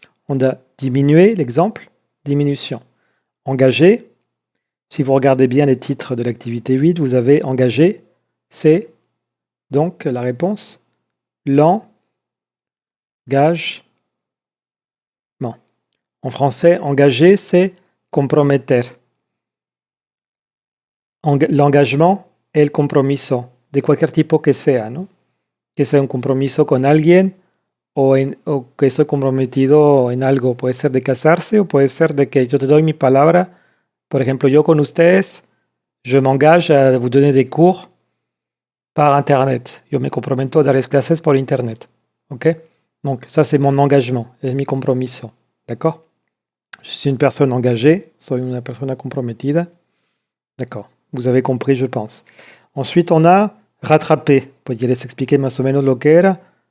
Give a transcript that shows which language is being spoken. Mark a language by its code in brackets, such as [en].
[fr] On a diminué, l'exemple, diminution. Engagé, si vous regardez bien les titres de l'activité 8, vous avez engagé, c'est donc la réponse, l'engagement. En français, engager, c'est comprometer. [es] L'engagement, el compromiso, de cualquier tipo que sea, ¿no? Que sea un compromiso con alguien o que estoy comprometido en algo. Puede ser de casarse o puede ser de que yo te doy mi palabra. Por ejemplo, yo con ustedes, [fr] je m'engage à vous donner des cours par Internet. [es] Yo me comprometo a darles clases por Internet. OK? [fr] Donc, ça, c'est mon engagement, [es] es mi compromiso. [fr] D'accord? Je suis une personne engagée, [es] soy una persona comprometida. [fr] D'accord. Vous avez compris, je pense. Ensuite, on a rattraper. [es] ¿Podrías expliquer más o menos lo que era?